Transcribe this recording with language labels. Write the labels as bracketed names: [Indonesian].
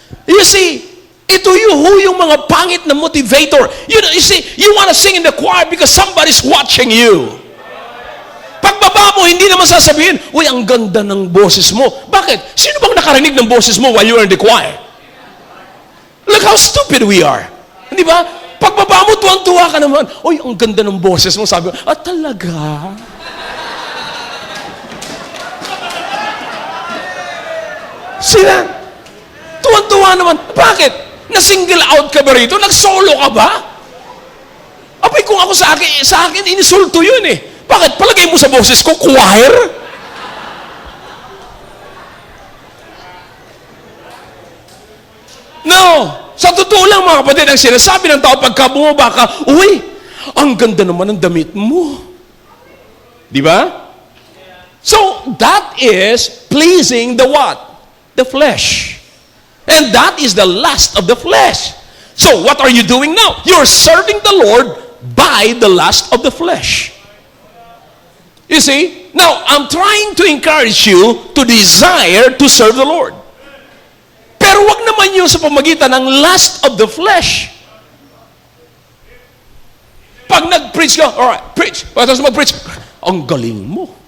[English] You see, [Filipino] ito yung mga pangit na motivator. [English] You see, you want to sing in the choir because somebody's watching you. [Filipino] Pagbaba mo, hindi naman sasabihin, uy, ang ganda ng boses mo. Bakit? Sino bang nakarinig ng boses mo [English] while you are in the choir? Look how stupid we are. [Filipino] Di ba? Pagbaba mo, tuwang-tuwa ka naman. Oy, ang ganda ng boses mo. Sabi ko, talaga? Sila, tuwang-tuwa naman. Bakit? Na-single out ka ba rito? Nag-solo ka ba? Abay, kung ako sa akin, inisulto yun eh. Bakit? Palagay mo sa boses ko, choir? [English] No! [Filipino] Sa totoo lang mga kapatid, ang sinasabi ng tao pagka bumaba ka, uy, ang ganda naman ng damit mo. Di ba? [English] So, that is pleasing the what? The flesh. And that is the lust of the flesh. So, what are you doing now? You're serving the Lord by the lust of the flesh. You see? Now, I'm trying to encourage you to desire to serve the Lord. [Filipino] Pero wag naman yung sa pamagitan ng [English] lust of the flesh. [Filipino] Pag nag-preach ka, alright, preach. Tapos mag-preach, ang galing mo.